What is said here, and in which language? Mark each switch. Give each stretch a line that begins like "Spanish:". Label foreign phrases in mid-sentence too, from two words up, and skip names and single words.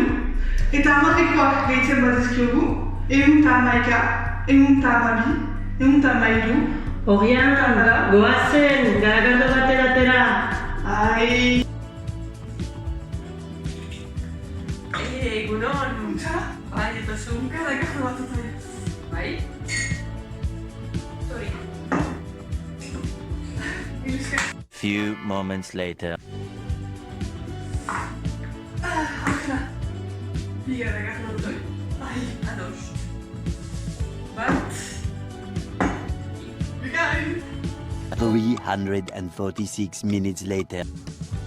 Basque: Eta hamarrekoak gehitzen badizkiogu. Ehun ta hamaika, ehun ta hamabi, ehun ta hamairu. Horian, goazen, garagardo baten atera. Ai. Egunon. Bai, eta zuen garagardo bat atera. Bai? Sorry.
English: Few moments later.
Basque: Biga garagardo doi. Ai, ados. Bat.
English: 346 minutes later.